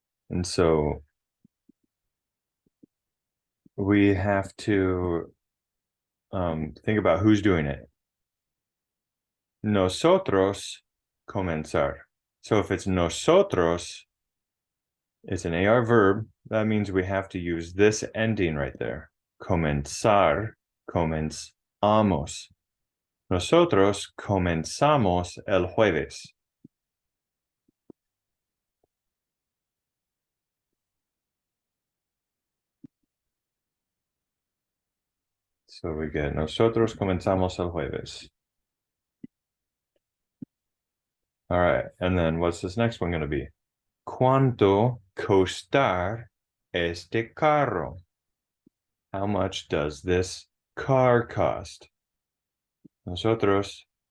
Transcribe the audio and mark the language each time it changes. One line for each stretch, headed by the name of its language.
English: And so we have to think about who's doing it.
Spanish: Nosotros comenzar.
English: So if it's nosotros, it's an AR verb. That means we have to use this ending right there.
Spanish: Comenzar, comenzamos. Nosotros comenzamos el jueves.
English: So we get
Spanish: nosotros comenzamos el jueves.
English: All right, and then what's this next one going to be?
Spanish: ¿Cuánto costar este carro?
English: How much does this car cost? Nosotros.